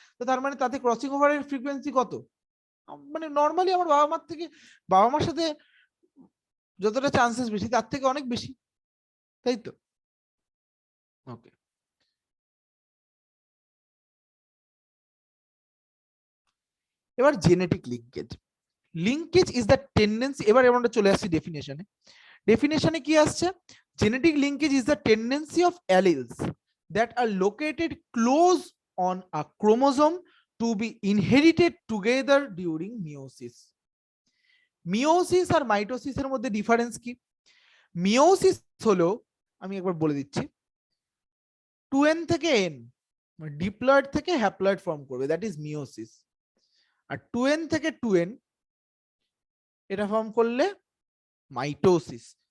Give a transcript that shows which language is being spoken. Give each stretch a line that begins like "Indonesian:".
Bangla: তো তার মানে তাতে ক্রসিং ওভারের ফ্রিকোয়েন্সি কত? মানে নর্মালি আমার বাবা মার থেকে, বাবা মার সাথে যতটা চান্সেস বেশি, তার থেকে অনেক বেশি, তাই তো? ওকে, এবার genetic linkage.
English: linkage is the tendency,
Bangla: এবার আমরা চলে আসছি ডেফিনেশনে। ডেফিনেশনে কি আসছে?
English: Genetic linkage is the tendency of alleles that are located close on a chromosome to be inherited together during meiosis.
Bangla: Meiosis আর মাইটোসিসের মধ্যে ডিফারেন্স কি? মিওসিস হলো, আমি একবার বলে দিচ্ছি, 2n থেকে n, ডিপ্লয়েড থেকে হ্যাপ্লয়েড ফর্ম করবে,
English: That is meiosis.
Bangla: আর 2n থেকে 2n এটা ফর্ম করলে মাইটোসিস।